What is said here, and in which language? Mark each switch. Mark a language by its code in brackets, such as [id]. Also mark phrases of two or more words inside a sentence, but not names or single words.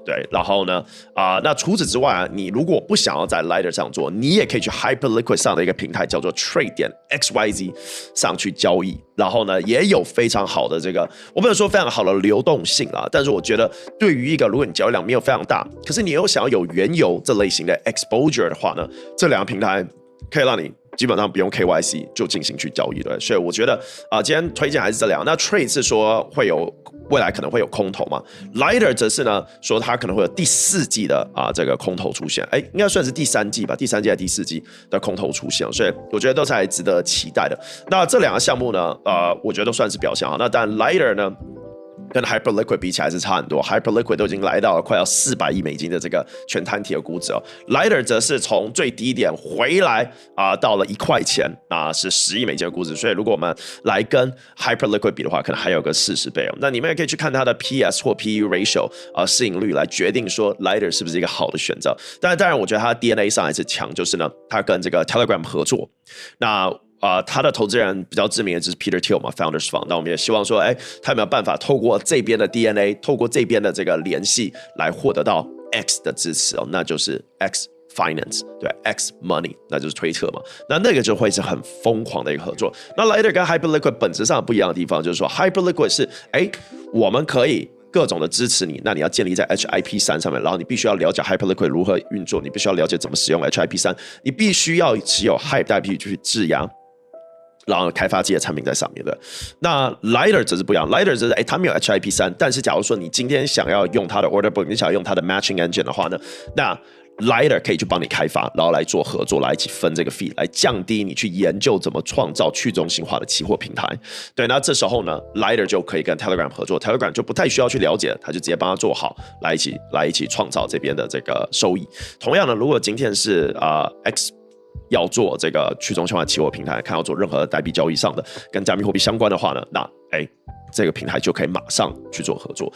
[zh] 对，然後呢那除此之外你如果不想要在 Lighter 上做，你也可以去 Hyperliquid 上的一個平台叫做 Trade.xyz 上去交易。然後呢，也有非常好的这個，我不能說非常好的流動性啦，但是我覺得對於一個如果你交易量沒有非常大，可是你又想要有原油這類型的 exposure 的話呢，這兩個平台可以讓你基本上不用 KYC 就進行去交易的，所以我覺得今天推薦還是這兩個。那 Trade 是說會有未來可能會有空頭嘛 ，Lighter 則是呢說它可能會有第4季的這個空頭出現，應該算是第3季吧，第3季還是第4季的空頭出現，所以我覺得都是還值得期待的。那這兩個項目呢，我覺得都算是表現好。那當然 Lighter 呢，跟 Hyperliquid 比起來是差很多 ，Hyperliquid 都已經來到了快要400億美金的這個全攤體的估值哦。Lighter 則是從最低點回來到了1塊錢，是10億美金的估值。所以如果我們來跟 Hyperliquid 比的話，可能還有個40倍哦。那你們也可以去看它的 PS 或 [en] PE ratio [zh] 市盈率來決定說 Lighter 是不是一個好的選擇。當然，我覺得它的 DNA 上還是強，就是呢，它跟這個 Telegram 合作。那他的投資人比較知名的就是 Peter Thiel 嘛 ，Founders Fund。那我們也希望說，他有沒有辦法透過這邊的 DNA， 透過這邊的這個聯繫，來獲得到 X 的支持哦，那就是 X Finance， 對 ，X Money， 那就是推特嘛。那個就會是很瘋狂的一個合作。那 Lighter 跟 Hyperliquid 本質上不一樣的地方，就是說 Hyperliquid 是，我們可以各種的支持你，那你要建立在 HIP3 上面，然後你必須要了解 Hyperliquid 如何運作，你必須要了解怎麼使用 HIP3，你必須要持有 Hype 代幣去質押。然後開發自己的產品在上面的。那 Lighter 則是不一樣 ，Lighter 則是它沒有 HIP3，但是假如說你今天想要用它的 [en] Order Book， [zh] 你想要用它的 [en] Matching Engine [zh] 的話呢，那 Lighter 可以去幫你開發，然後來做合作，來一起分這個 fee， 來降低你去研究怎麼創造去中心化的期貨平台。對，那這時候呢 ，Lighter 就可以跟 Telegram 合作 ，Telegram 就不太需要去了解，他就直接幫他做好，來一起創造這邊的這個收益。同樣呢，如果今天是X 要做這個去中心化期貨平台，看要做任何代幣交易上的跟加密貨幣相關的話呢，那這個平台就可以馬上去做合作。